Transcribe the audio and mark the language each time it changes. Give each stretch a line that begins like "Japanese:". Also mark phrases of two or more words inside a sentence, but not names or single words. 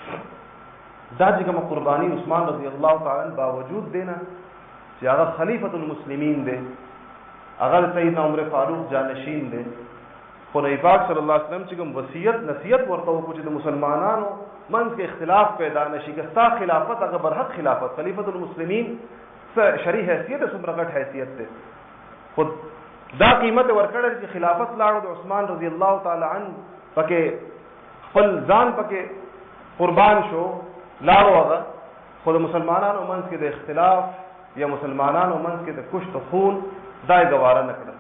Pashto: دا چې کوم قرباني عثمان
Arabic: رضی الله تعالی عنہ
Pashto: باوجود دینا چې هغه
Arabic: خلیفۃ المسلمین
Pashto: دی هغه سیدنا عمر فاروق جانشین دی خو نبی پاک
Arabic: صلی الله علیه وسلم
Pashto: چې کوم وصیت نصیحت ورته وکړي چې د مسلمانانو منځ کې اختلاف پیدا نشي که ستا خلافت هغه برحق خلافت
Arabic: خلیفۃ المسلمین
Pashto: شرعي حیثیت څومره غټ حیثیت ده خود دا قیمت ورکړل چې خلافت لاړو د عثمان
Arabic: رضی الله تعالی عنه
Pashto: پکې خپل ځان پکې قربان شو لاړو هغه خو د مسلمانانو منځ کې د اختلاف یا مسلمانانو منځ کې د کشت خون دا یې ګواره نه کړل.